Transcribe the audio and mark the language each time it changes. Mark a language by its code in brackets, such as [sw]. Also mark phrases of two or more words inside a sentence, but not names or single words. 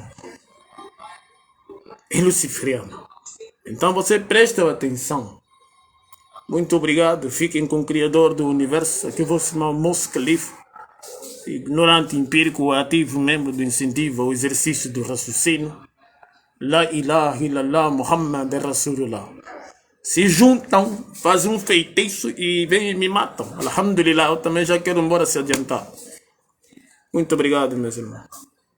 [pt] É luciferiano. Então você presta atenção. Muito obrigado. Fiquem com o Criador do Universo. Aqui vou chamar o Mos Khalifa. Ignorante, empírico, ativo, membro do incentivo ao exercício do raciocínio. [ar] لا إله إلا الله محمد رسول الله. [pt] Se juntam, fazem um feitiço e vêm e me matam. Alhamdulillah, eu também já quero embora se adiantar. Muito obrigado, meus irmãos.